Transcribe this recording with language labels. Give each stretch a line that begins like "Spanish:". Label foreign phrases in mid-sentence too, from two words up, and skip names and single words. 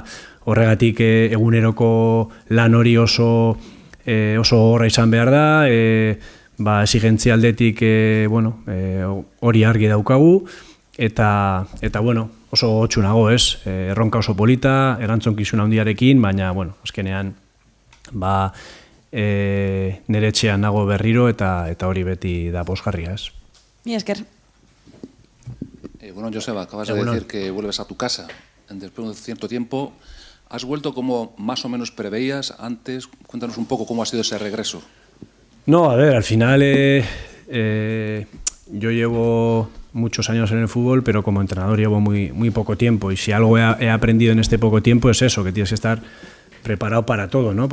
Basque: Horregatik eguneroko lan hori oso gogorra izan behar da, exigentzia aldetik hori argi daukagu, eta bueno, oso gotxunago, ez? Erronka oso polita, erantzunkizun handiarekin, baina, bueno, azkenean, nire etxean nago berriro eta hori beti da pozgarria, ez? Mi esker.
Spanish: Bueno, Joseba, acabas de decir que vuelves a tu casa después de un cierto tiempo. ¿Has vuelto como más o menos preveías antes? Cuéntanos un poco cómo ha sido ese regreso. No, a ver, al final yo llevo muchos años en el fútbol, pero como entrenador llevo muy poco tiempo, y si algo he aprendido en este poco tiempo es eso, que tienes que estar preparado para todo, ¿no?